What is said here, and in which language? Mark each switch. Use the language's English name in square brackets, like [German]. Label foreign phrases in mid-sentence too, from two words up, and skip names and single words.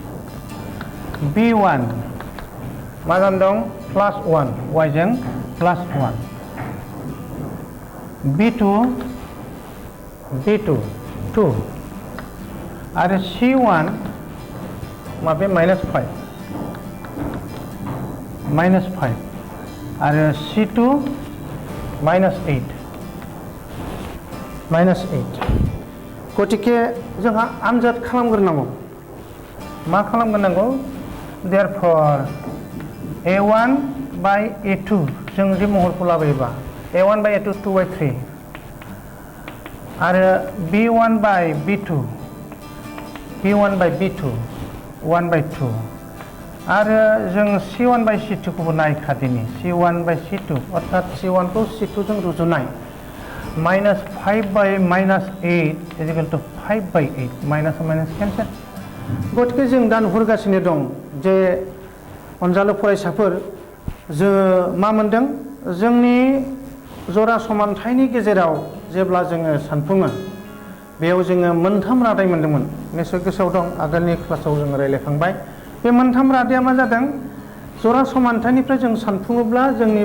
[Bodo] b1 मा जान दं प्लस 1 y जों प्लस 1 b2 2 आरो c1 माबे minus 5 आरो c2 minus 8 गतिके जोंहा आनजाद खालामग्रोनांगौ मा खालामग्रोनांगौ [English] therefore a1 by a2 [Bodo] जों जे महरखौ लाबोयोबा [English] a1 by a2 2 by 3 [Bodo] आरो [English] b1 by b2 1 by 2 [Bodo] आरो जों [English] c1 by c2 [Bodo] खौबो नायखादिनि [English] c1 by c2 [Bodo] अर्थात c1 खौ c2 जों रुजुनाय [English] minus 5 by minus 8 is equal to 5 by 8 minus cancel [Bodo] गतिके जों दा नुहुरगासिनो दं जे अनजालु फरायसाफोर जों मा मोनदों जोंनि जरा समानथायनि गेजेराव जेब्ला जोङो सानफुङो बेयाव जोङो मोनथाम रादाय मोनदोंमोन निश्चय गोसोआव दं आगोलनि क्लासाव जों रायलायखांबाय बे मोनथाम रादाया मा जादों जरा समानथायनिफ्राय जों सानफुङोब्ला जोंनि